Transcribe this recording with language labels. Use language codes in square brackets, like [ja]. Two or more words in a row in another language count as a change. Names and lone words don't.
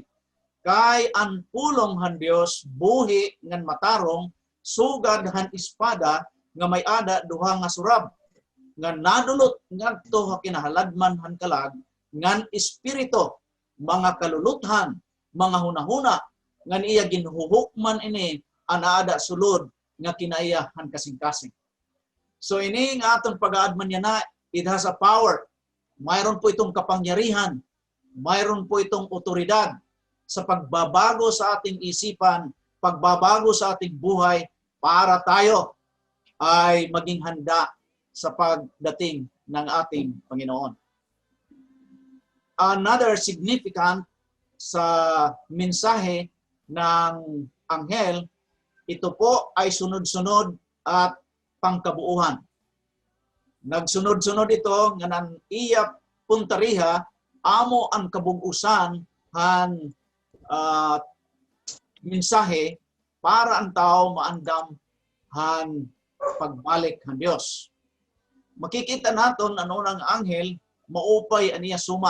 [war] Kay ang pulong han Dios buhi ngan matarong sugad han espada nga may ada duha nga surab nga nadulot ngadto kinahaladman han kalag ngan espiritu mga kaluluthan mga hunahuna ngan iya ginhuhukman ini anaada sulod nga kinaiya han kasing-kasing. So ini nga aton pag-aadman niya na [en] it has a power. [tl] Mayroon po itong kapangyarihan, mayroon po itong otoridad sa pagbabago sa ating isipan, pagbabago sa ating buhay para tayo ay maging handa sa pagdating ng ating Panginoon. [en] Another significant [tl] sa mensahe ng anghel, ito po ay sunod-sunod at pangkabuuhan. [war] Nagsunod-sunod ito nga nang iya puntariha amo ang kabug-usan han mensahe para ang tao maandam han pagbalik han Dios. Makikita naton ano ng anghel maupay aniya sumat.